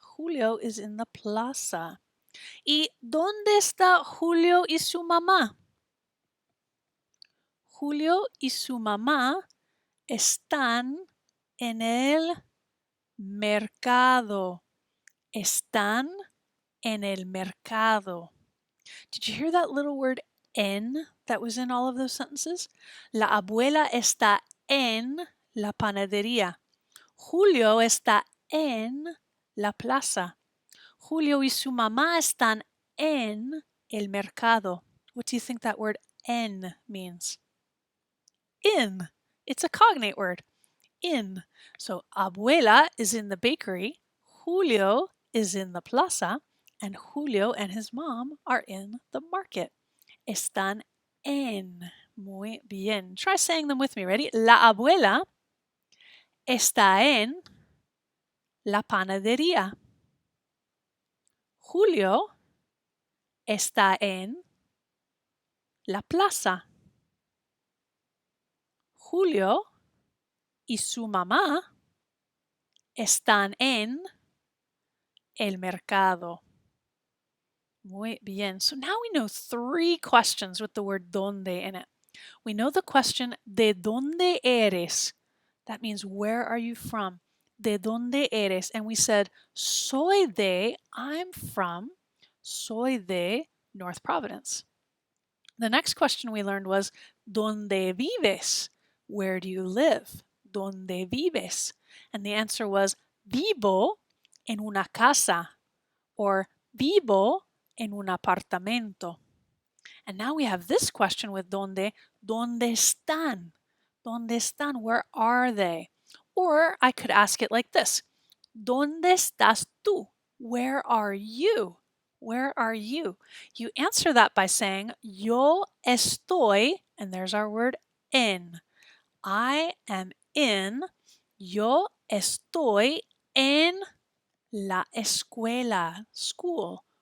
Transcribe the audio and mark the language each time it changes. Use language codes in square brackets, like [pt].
[en] Julio is in the plaza. [es] ¿Y dónde está Julio y su mamá? Julio y su mamá están en el mercado. Están en el mercado. [en] Did you hear that little word en that was in all of those sentences? [es] La abuela está en la panadería. Julio está en la plaza. Julio y su mamá están en el mercado. [en] What do you think that word en means? In. It's a cognate word. In. So abuela is in the bakery. Julio is in the plaza. And Julio and his mom are in the market. [es] Están en. Muy bien. [en] Try saying them with me. Ready? [es] La abuela está en la panadería. Julio está en la plaza. Julio y su mamá están en el mercado. Muy bien. [en] So now we know 3 questions with the word donde in it. We know the question, [es] ¿de dónde eres? [en] That means, where are you from? [es] ¿De dónde eres? [en] And we said, [es] soy de, [en] I'm from, [es] soy de North Providence. [en] The next question we learned was, [es] ¿dónde vives? [en] Where do you live? [es] ¿Dónde vives? [en] And the answer was, [es] vivo en una casa, or vivo en un apartamento. [en] And now we have this question with donde. [es] ¿Dónde están? ¿Dónde están? [en] Where are they? Or I could ask it like this. [es] ¿Dónde estás tú? [en] Where are you? Where are you? You answer that by saying, [es] yo estoy, [en] and there's our word en. I am in, [es] yo estoy en la escuela, school.